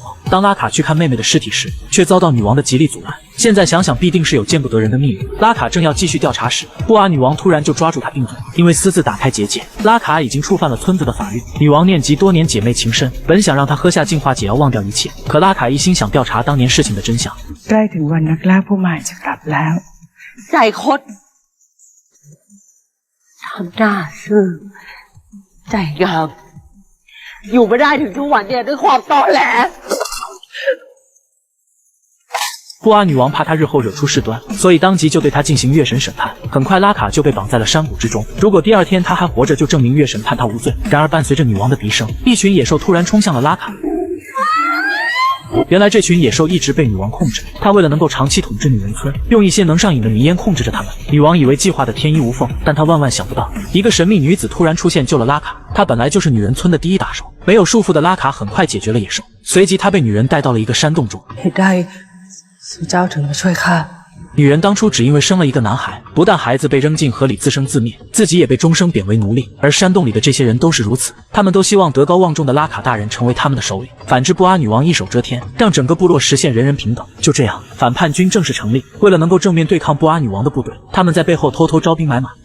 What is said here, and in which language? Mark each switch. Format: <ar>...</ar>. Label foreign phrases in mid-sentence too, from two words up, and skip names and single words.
<zh>当拉卡去看妹妹的尸体时，却遭到女王的极力阻拦。现在想想必定是有见不得人的秘密。拉卡正要继续调查时，布阿女王突然就抓住他并嘴，因为私自打开结界，拉卡已经触犯了村子的法律。女王念及多年姐妹情深，本想让他喝下净化解药忘掉一切，可拉卡一心想调查当年事情的真相。</zh> <th>ใกล้ถึงวันนักล่าผู้ใหม่จะกลับแล้ว ใจคดทำหน้าซื่อใจงามอยู่ไม่ได้ถึงทุกวันเนี่ยด้วยความตอแหล</th> <zh>布阿女王怕他日后惹出事端，所以当即就对他进行月神审判。很快，拉卡就被绑在了山谷之中。如果第2天他还活着，就证明月神判他无罪。然而，伴随着女王的笛声，一群野兽突然冲向了拉卡。原来这群野兽一直被女王控制，她为了能够长期统治女人村，用一些能上瘾的迷烟控制着他们。女王以为计划的天衣无缝，但她万万想不到，一个神秘女子突然出现救了拉卡。她本来就是女人村的第一打手，没有束缚的拉卡很快解决了野兽。随即她被女人带到了一个山洞中。</zh> <th>เหตุใดสู่เจ้าถึงมาช่วยข้า</th> <zh>女人当初只因为生了一个男孩，不但孩子被扔进河里自生自灭， 自己也被终生贬为奴隶。而山洞里的这些人都是如此，他们都希望德高望重的拉卡大人成为他们的首领，反之布阿女王一手遮天，让整个部落实现人人平等。就这样，反叛军正式成立。为了能够正面对抗布阿女王的部队，他们在背后偷偷招兵买马。</zh>